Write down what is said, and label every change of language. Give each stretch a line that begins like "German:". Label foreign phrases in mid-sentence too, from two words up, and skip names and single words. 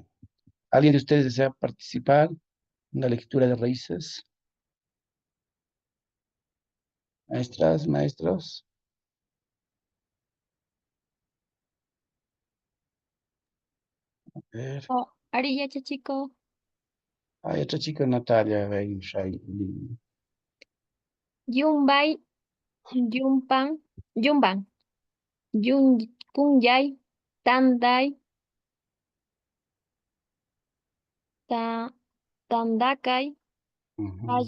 Spanish: ¿Alguien de ustedes desea participar en la lectura de raíces? Maestras, maestros. A ver. Oh, Ari, ya, chico. Hay otra chica, Natalia.
Quechua: Yumbay, Yumpan, Yumban, Yun, Kunyay, Tanday, Ta, Tandakay, Ujú.